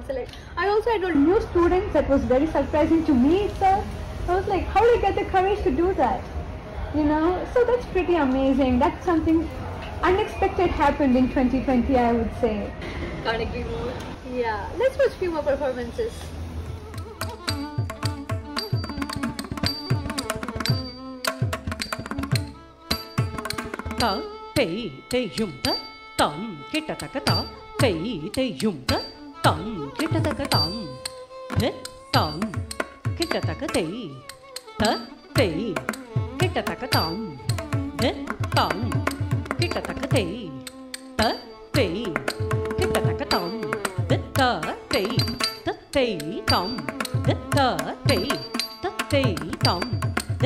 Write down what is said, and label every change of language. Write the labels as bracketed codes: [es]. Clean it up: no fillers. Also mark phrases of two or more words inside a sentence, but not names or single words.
[en] I also enrolled new students. That was very surprising to me itself. I was like, how did I get the courage to do that? So that's pretty amazing. That's something unexpected happened in 2020, I would say. Can't agree more. Yeah, let's watch a few more performances. Ta te te yum ta tam kita ta ka ta te te yum ta tam kita ta ka tam te tam kita ta ka te ta te kita ta ka tam te tam kita ta ka te ta te kita ta ka tam te ta te ta te tam te ta te ta te tam te